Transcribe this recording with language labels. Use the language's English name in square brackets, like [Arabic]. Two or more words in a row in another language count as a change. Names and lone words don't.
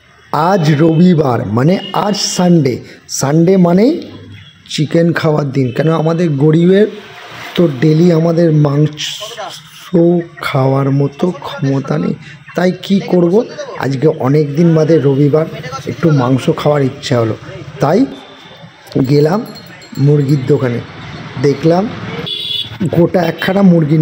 [Bangla] আজ রবিবার মানে আজ [English] Sunday Sunday [Bangla] মানে চিকেন খাওয়ার দিন কেন আমাদের গরিবের তো ডেইলি আমাদের মাংস খাওয়ার মতো ক্ষমতা नेই তাই কি করব আজকে অনেক দিন বাদে রবিবার একটু মাংস খাওয়ার ইচ্ছা হলো তাই গেলাম মুরগির দোকানে দেখলাম গোটা একখানা মুরগি